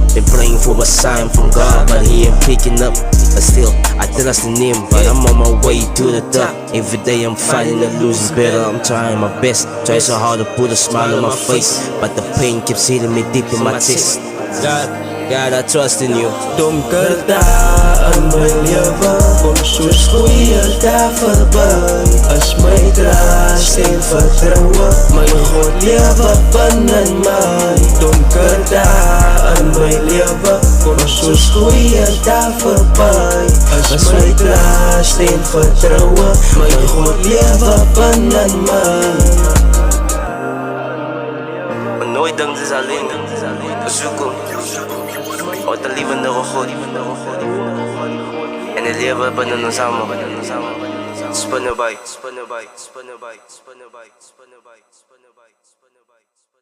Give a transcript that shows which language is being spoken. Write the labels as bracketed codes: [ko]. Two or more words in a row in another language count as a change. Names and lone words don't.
[en] Been praying for a sign from God, but he ain't picking up. But still, I trust in him, but I'm on my way to the top. Every day I'm fighting to lose is better. I'm trying my best, try so hard to put a smile on my face, but the pain keeps hitting me deep in my chest. God, I trust in you. [af] Donker dae in my lewe kom soos goeie dae verby. As my trust en vertroue my God lewe binne my. Donker dae in my lewe kom soos goeie dae verby. As my trust en vertroue my God lewe binne my. Maar nooit dink dis alleen, besoek hom. Wat 'n lewende God. En 'n lewe binne ons almal. Spinne by, spinne by, spinne by, spinne by, spinne by, spinne by, spinne by.